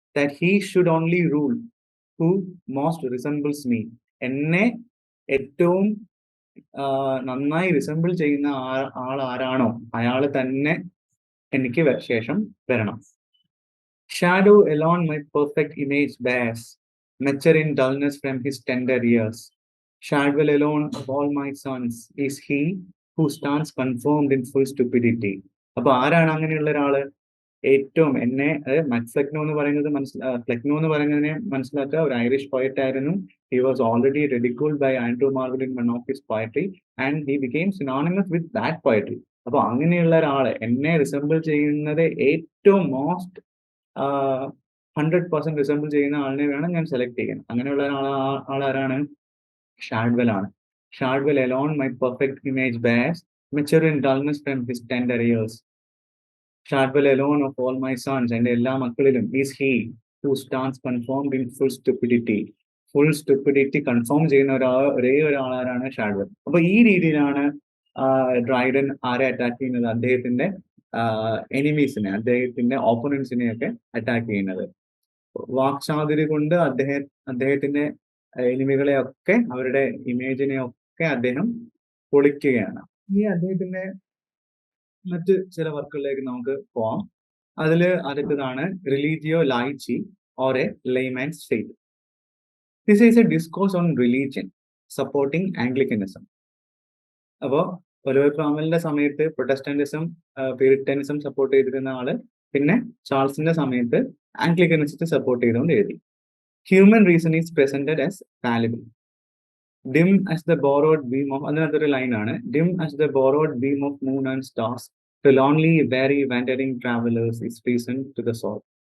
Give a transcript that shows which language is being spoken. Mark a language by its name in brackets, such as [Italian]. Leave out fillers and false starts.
[English] That he should only rule who most resembles me. [Malayalam] എന്നെ ഏറ്റവും നന്നായി റിസംബിൾ ചെയ്യുന്ന ആൾ ആരാണോ അയാൾ തന്നെ എനിക്ക് ശേഷം വരണം. [English] Shadwell alone my perfect image bears, mature in dullness from his tender years. Shadwell alone of all my sons is he who stands confirmed in full stupidity. [Malayalam] അപ്പൊ ആരാണ് അങ്ങനെയുള്ള ഒരാള്? ഏറ്റവും എന്നെ ഫ്ലെക്നോ എന്ന് പറയുന്നത് ഫ്ലെക്നോ എന്ന് പറയുന്നതിനെ മനസ്സിലാക്കുക, ഒരു ഐറിഷ് പോയറ്റ് ആയിരുന്നു. [English] He was already ridiculed by Andrew Marvell in one of his poetry and he became synonymous with that poetry. [Malayalam] അപ്പൊ അങ്ങനെയുള്ള ഒരാള് എന്നെ റിസംബിൾ ചെയ്യുന്നത് ഏറ്റവും മോസ്റ്റ് 100% റിസംബിൾ ചെയ്യുന്ന ആളിനെ വേണം ഞാൻ സെലക്ട് ചെയ്യാൻ. അങ്ങനെയുള്ള ആളാരാണ്? ഷാഡ്വെൽ ആണ്. [English] Shadwell alone my perfect image bears, mature in dullness from his tender years. Shadwell alone of all my sons, [Malayalam] എൻ്റെ എല്ലാ മക്കളിലും [English] is he who stands confirmed in full stupidity. [Malayalam] Full stupidity confirm ചെയ്യുന്ന ഒരേ ഒരാളാരാണ് Shadwell. അപ്പൊ ഈ രീതിയിലാണ് Dryden ആരെ attack ചെയ്യുന്നത്? അദ്ദേഹത്തിന്റെ എനിമീസിനെ, അദ്ദേഹത്തിന്റെ ഓപ്പണൻസിനെയൊക്കെ അറ്റാക്ക് ചെയ്യുന്നത്. വാക്ചാതുരി കൊണ്ട് അദ്ദേഹത്തിന്റെ എനിമികളെ ഒക്കെ, അവരുടെ ഇമേജിനെ ഒക്കെ അദ്ദേഹം പൊളിക്കുകയാണ്. ഈ അദ്ദേഹത്തിന്റെ മറ്റ് ചില വർക്കുകളിലേക്ക് നമുക്ക് പോവാം. അടുത്തതാണ് religio ലൈച്ചി or A layman's faith. [English] This is a discourse on religion supporting Anglicanism. [Malayalam] അപ്പോൾ ഒലിവർ ക്രോംവെലിന്റെ സമയത്ത് പ്രൊട്ടസ്റ്റന്റിസം, പ്യൂരിറ്റനിസം സപ്പോർട്ട് ചെയ്തിരുന്ന ആള് പിന്നെ ചാൾസിന്റെ സമയത്ത് ആംഗ്ലിക്കനിസ്റ്റ് സപ്പോർട്ട് ചെയ്തുകൊണ്ട് എഴുതി. [English] Human reason is presented as fallible. dim as the borrowed beam of, [Malayalam] അതിനകത്തൊരു ലൈനാണ്, [English] dim as the borrowed beam of moon and stars, the lonely weary wandering travelers is reason to the soul.